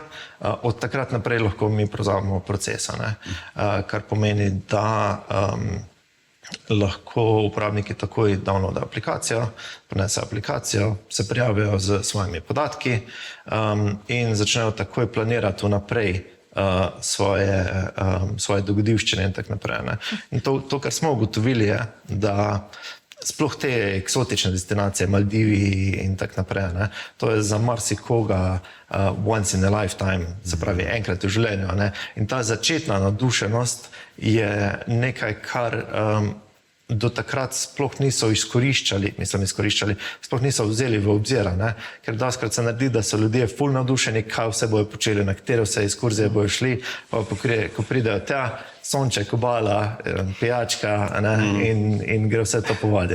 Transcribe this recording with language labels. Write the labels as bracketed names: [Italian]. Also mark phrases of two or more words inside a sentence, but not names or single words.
[Slovenian] Od takrat naprej lahko mi prevzamemo procesa, kar pomeni, da lahko uporabniki takoj downloadajo aplikacijo, prinesejo aplikacijo, se prijavijo z svojimi podatki in začnejo takoj planirati vnaprej svoje dogodivščine in tako naprej. In to, kar smo ugotovili, je, da sploh te eksotične destinacije, Maldivi in tako naprej, to je za marsikoga [English] once in a lifetime, [Slovenian] se pravi enkrat v življenju. In ta začetna navdušenost je nekaj, kar do takrat sploh niso izkoriščali, sploh niso vzeli v obzir, ker doskrat se naredi, da so ljudje ful navdušeni, kaj vse bojo počeli, na katere vse ekskurzije bojo šli, pa ko pridejo tja, sonček, obala, pijačka in gre vse to po vodi.